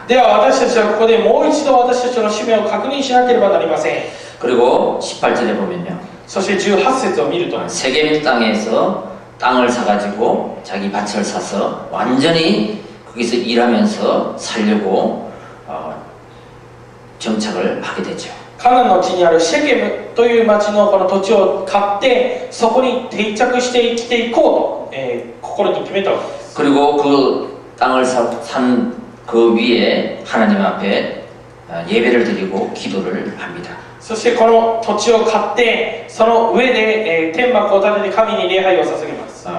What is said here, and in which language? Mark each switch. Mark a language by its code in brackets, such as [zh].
[ja] では私たちはここでもう一度私たちの使命を確認しなければなりません。 [ko] 그리고 18절에 보면요. [ja] そして18節を見ると、 [ko] 세겜 땅에서 땅을 사가지고 자기 밭을 사서 완전히 거기서 일하면서 살려고 정착을 하게 되죠. [ja] カナンの地にあるシェケムという町のこの土地を買って、そこに定着して生きていこうと、心に決めたわけです。 [ko] 그리고 그 땅을 산 그 위에 하나님 앞에 예배를 드리고 기도를 합니다. [ja] そしてこの土地を買って、その上で、天幕を建てて神に礼拝を捧げます。